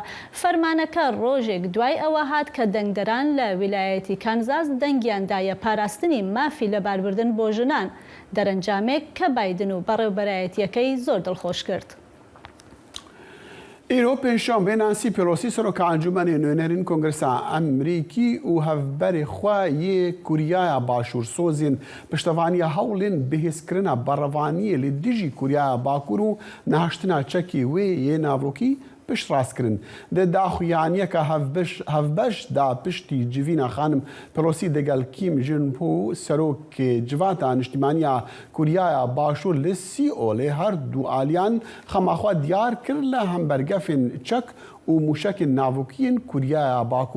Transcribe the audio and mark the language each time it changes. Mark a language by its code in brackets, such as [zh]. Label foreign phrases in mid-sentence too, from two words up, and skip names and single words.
[ckb] فەرمانەکە ڕۆژێک دوای ئەوە هات کە دەنگدەران لە ویلایەتی کانزاس دەنگیاندایە پاراستنی مافی لەباربردن بۆ ژنان، دەرەنجامێک کە بایدن و بەڕێوەبەرایەتیەکەی زۆر دڵخۆش کرد. [ku] ئیرۆ پێنجشەمبێ نانسی پێلۆسی سەرۆکە ئەنجومەنێ نوێنەرین کۆنگرەسا ئەمریکی و هەڤبەرێ خوا یê Kuryaya Başûrsozên piştevaniya hewlên bihêzkirina berrevaniyê li dijî Kuryaya Bakur û neheştina çekê wê yê navrokî piştrast-kirin. Di daxuyaniyeka hevbeş da piştî civîna xanim Pelosî digel Kim Jong-un serokê civata niştimaniya Kuryaya Başûr li Sîolê her du aliyan xemaxwe diyar kir li hembergefên çek û mûşekên navokiyên Kuryaya Bakur.